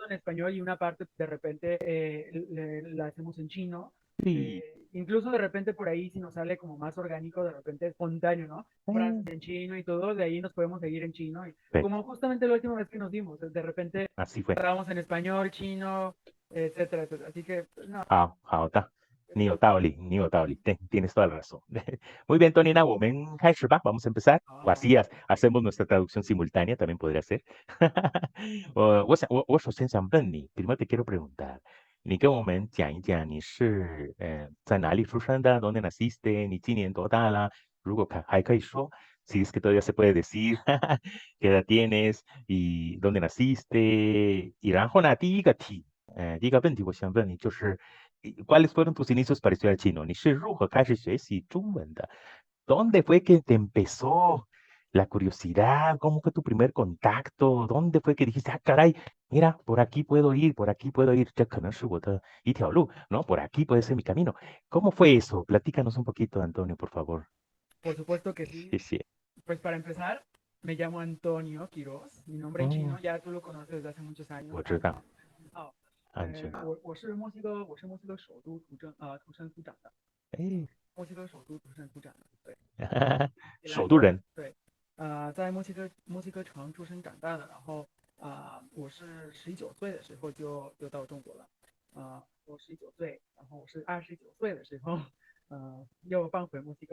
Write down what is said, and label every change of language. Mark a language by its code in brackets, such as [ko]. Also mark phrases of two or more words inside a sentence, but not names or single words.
[es] todo en español y una parte de repente la hacemos en chino. sí, Incluso de repente por ahí, si nos sale como más orgánico, de repente espontáneo, ¿no? Frases eh, en chino y todo, de ahí nos podemos seguir en chino. Y sí, como justamente la última vez que nos dimos, de repente así fue. estábamos en español, chino, etcétera, etcétera. Así que, pues, no, [zh] 好的，你有道理， [es] tienes toda la razón. Muy bien, [zh] Tony, 那我们开始吧, [es] vamos a empezar. O no. así hacemos nuestra traducción simultánea, también podría ser. [zh] 我首先想问你， [es] primero te quiero preguntar， [zh] 你跟我们讲一讲你是在哪里出生的， [es] dónde naciste， [zh] 你今年多大了？如果还可以说， [es] si es que todavía se puede decir, qué edad tienes y dónde naciste， [zh] y然后呢，第一个问题我想问你就是。 [es] ¿Cuáles fueron tus inicios para estudiar chino? [zh] 你是如何开始学习中文的? [es] ¿Dónde fue que te empezó la curiosidad? ¿Cómo fue tu primer contacto? ¿Dónde fue que dijiste, ah, caray, mira, por aquí puedo ir, por aquí puedo ir? 这可能是我的一条路, ¿no? Por aquí puede ser mi camino. ¿Cómo fue eso? Platícanos un poquito, Antonio, por favor. Por supuesto que sí. [zh] 谢谢。 [es] Pues para empezar, me llamo Antonio Quiroz. Mi nombre en chino 哦， ya tú lo conoces desde hace muchos años. [zh] 我知道，哦，安全。我是墨西哥首都土生土长的，哎，墨西哥首都土生土长的，对，首都人。对，在墨西哥城出生长大的，然后我是19岁的时候就到中国了，我19岁，然后我是29岁的时候，又搬回墨西哥，